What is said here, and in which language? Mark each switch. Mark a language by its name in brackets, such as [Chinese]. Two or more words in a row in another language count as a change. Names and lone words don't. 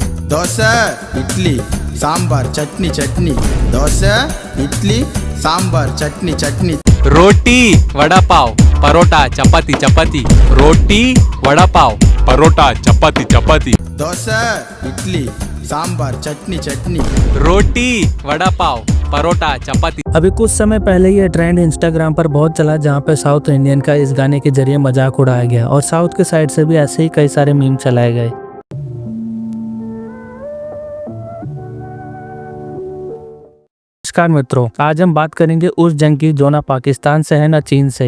[Telugu] దోశ ఇడ్లీ సాంబార్ చట్నీ చట్నీ దోశ ఇడ్లీ సాంబార్ చట్నీ చట్నీ [Hindi] रोटी वड़ा पाव परोटा चपाती चपाती रोटी वड़ा पाव परोटा चपाती चपाती [Telugu] దోశ ఇడ్లీ సాంబార్ చట్నీ చట్నీ [Hindi] रोटी वड़ा पाव परोटा चपाती। अभी कुछ समय पहले ये ट्रेंड इंस्टाग्राम पर बहुत चला, जहाँ पे [English] South Indian [Hindi] का इस गाने के जरिए मजाक उड़ाया गया और साउथ के साइड से भी ऐसे ही कई सारे मीम चलाए गए। नमस्कार मित्रों, आज हम बात करेंगे उस जंग की जो ना पाकिस्तान से है ना चीन से।